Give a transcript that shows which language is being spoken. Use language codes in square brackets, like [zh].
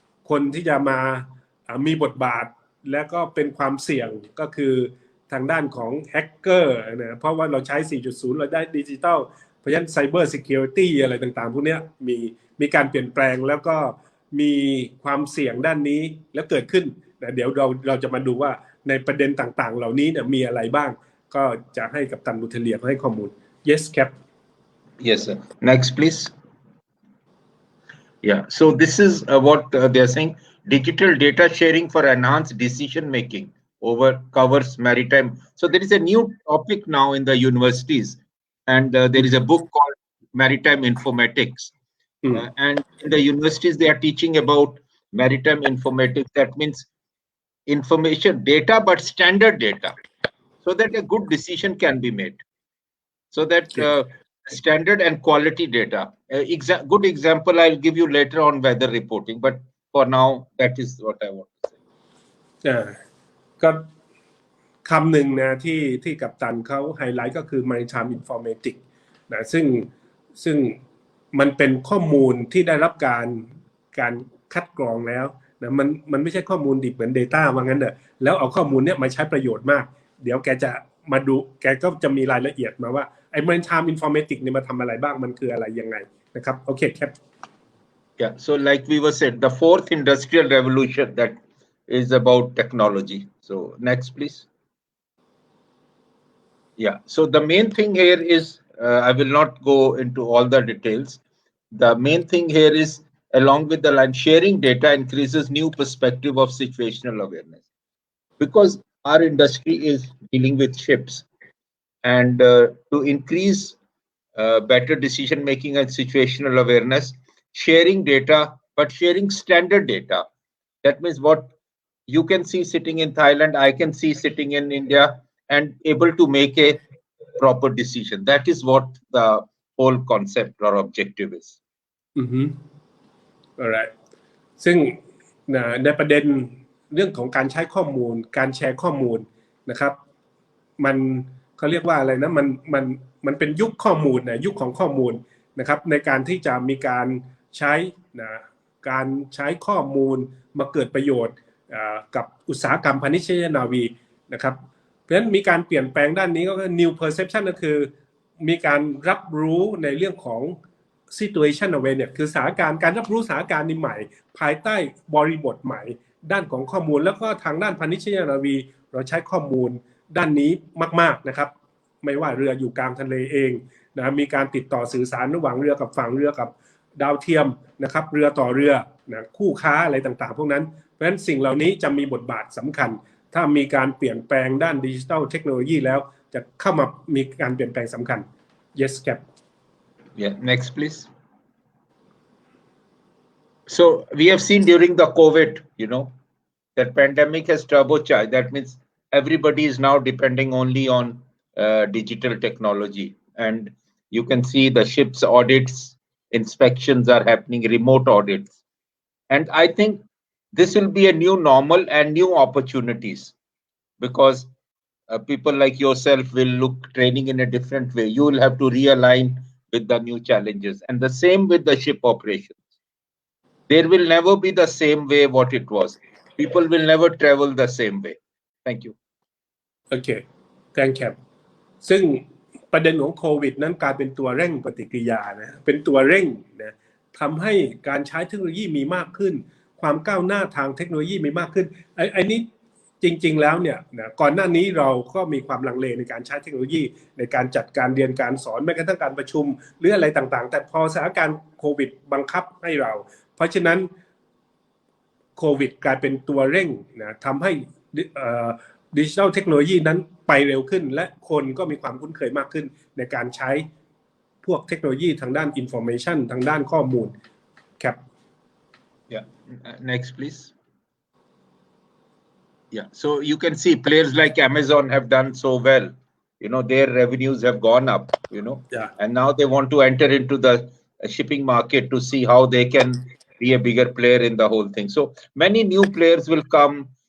[th] คนที่จะมามีบทบาทและก็เป็นความเสี่ยงก็คือทางด้านของแฮกเกอร์นะเพราะว่าเราใช้ 4.0 เราได้ดิจิทัลเพราะฉะนั้นไซเบอร์ซิเคียวริตี้อะไรต่างๆพวกนี้มีการเปลี่ยนแปลงแล้วก็มีความเสี่ยงด้านนี้แล้วเกิดขึ้นนะเดี๋ยวเราจะมาดูว่าในประเด็นต่างๆเหล่านี้เนี่ยมีอะไรบ้างก็จะให้กัปตันบูเทเลียให้ข้อมูล [en] Yes Cap Yes sir. Next please. Yeah, so this is what they are saying. Digital data sharing for enhanced decision making covers maritime. So there is a new topic now in the universities, and there is a book called Maritime Informatics. And in the universities, they are teaching about maritime informatics. That means information data, but standard data, so that a good decision can be made. So that standard and quality data. Good example I'll give you later on weather reporting, but for now that is what I want to say. [th] ก็คำหนึ่งนะที่กัปตันเขาไฮไลท์ก็คือ Maritime Informatics นะซึ่งมันเป็นข้อมูลที่ได้รับการคัดกรองแล้วนะมันไม่ใช่ข้อมูลดิบเหมือน data ว่างั้นเด้อแล้วเอาข้อมูลเนี้ยมาใช้ประโยชน์มากเดี๋ยวแกจะมาดูแกก็จะมีรายละเอียดมาว่าไอ้ Maritime Informatics เนี่ยมาทำอะไรบ้างมันคืออะไรยังไงนะครับโอเคครับ [en] Yeah, so like we were said, the fourth industrial revolution that is about technology. So next please. Yeah, so the main thing here is I will not go into all the details. The main thing here is along with the line sharing data increases new perspective of situational awareness, because our industry is dealing with ships, and to increase better decision making and situational awareness, sharing data, but sharing standard data. That means what you can see sitting in Thailand, I can see sitting in India, and able to make a proper decision. That is what the whole concept or objective is. Alright. [th] ซึ่งในประเด็นเรื่องของการใช้ข้อมูลการแชร์ข้อมูลนะครับมันเขาเรียกว่าอะไรนะมันเป็นยุคข้อมูลนะยุคของข้อมูลนะครับในการที่จะมีการใช้การใช้ข้อมูลมาเกิดประโยชน์ กับอุตสาหกรรมพาณิชยนาวีนะครับเพราะฉะนั้นมีการเปลี่ยนแปลงด้านนี้ก็คือ new perception ก็คือมีการรับรู้ในเรื่องของ situation awareness คือสถานการณ์การรับรู้สถานการณ์นี้ใหม่ภายใต้บริบทใหม่ด้านของข้อมูลแล้วก็ทางด้านพาณิชยนาวีเราใช้ข้อมูลด้านนี้มากๆนะครับ ไม่ว่าเรืออยู่กลางทะเลเองนะมีการติดต่อสื่อสารระหว่างเรือกับฝั่งเรือกับดาวเทียมนะครับเรือต่อเรือนะคู่ค้าอะไรต่างๆพวกนั้นเพราะฉะนั้นสิ่งเหล่านี้จะมีบทบาทสำคัญถ้ามีการเปลี่ยนแปลงด้านดิจิทัลเทคโนโลยีแล้วจะเข้ามามีการเปลี่ยนแปลงสำคัญ [en] yes Cap Yeah, next please. So we have seen during the COVID, that pandemic has turbocharged. That means everybody is now depending only on digital technology, and you can see the ships audits, inspections are happening, remote audits, and I think this will be a new normal and new opportunities because people like yourself will look training in a different way. You will have to realign with the new challenges, and the same with the ship operations. There will never be the same way what it was. People will never travel the same way. Thank you. Okay, thank you. [th] ซึ่งประเด็นของโควิดนั้นกลายเป็นตัวเร่งปฏิกิริยานะเป็นตัวเร่งนะทำให้การใช้เทคโนโลยีมีมากขึ้นความก้าวหน้าทางเทคโนโลยีมีมากขึ้นไอ้นี้จริงๆแล้วเนี่ยนะก่อนหน้านี้เราก็มีความลังเลในการใช้เทคโนโลยีในการจัดการเรียนการสอนแม้กระทั่งการประชุมหรืออะไรต่างๆแต่พอสถานการณ์โควิดบังคับให้เราเพราะฉะนั้น โควิดกลายเป็นตัวเร่งนะทำให้ดิจิทัลเทคโนโลยีนั้นไปเร็วขึ้นและคนก็มีความคุ้นเคยมากขึ้นในการใช้พวกเทคโนโลยีทางด้าน information ทางด้านข้อมูลครับ [en] Yeah, next please. Yeah, so you can see players like Amazon have done so well. Their revenues have gone up, Yeah. and now they want to enter into the shipping market to see how they can be a bigger player in the whole thing. So many new players will come.